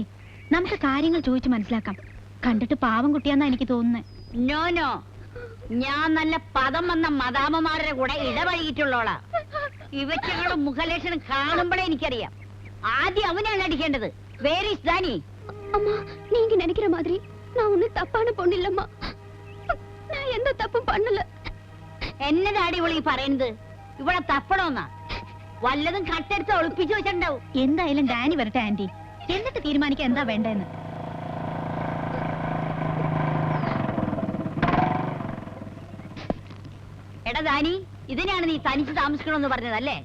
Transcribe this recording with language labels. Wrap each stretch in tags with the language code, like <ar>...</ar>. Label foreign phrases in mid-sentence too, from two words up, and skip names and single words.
<ml>നമുക്ക് കാര്യങ്ങൾ ചോദിച്ചു മനസ്സിലാക്കാം. കണ്ടിട്ട് പാവം കുട്ടിയാന്നാ എനിക്ക് തോന്നുന്നത്.</ml> <en>No no,</en> <ml>ഞാൻ നല്ല പദം വന്ന മദാമ്മമാരുടെ കൂടെ ഇടപഴകിയിട്ടുള്ളോളാ. ഇവറ്റകളുടെ മുഖലക്ഷണം കാണുമ്പോഴേ എനിക്കറിയാം. ആദ്യം അവനാണ് അടിക്കേണ്ടത്.</ml> <en>Where is Dani?</en> <ta>அம்மா, நீங்க நினைக்கிற மாதிரி நான் ஒண்ணு தப்பான பொண்ணு இல்லம்மா. நான் எந்த தப்பும் பண்ணல.</ta> <ml>എന്നതാടി ഇവളീ പറയുന്നത്? ഇവിടെ തപ്പണോന്നാ? വല്ലതും കട്ടെടുത്ത് ഒളിപ്പിച്ചു വെച്ചിട്ടുണ്ടാവും. എന്തായാലും ഡാനി വരട്ടെ ആന്റി, എന്നിട്ട് തീരുമാനിക്കാൻ എന്താ വേണ്ടെന്ന്. എടാ ദാനി, ഇതിനാണ് നീ തനിച്ച് താമസിക്കണമെന്ന് പറഞ്ഞതല്ലേ?</ml>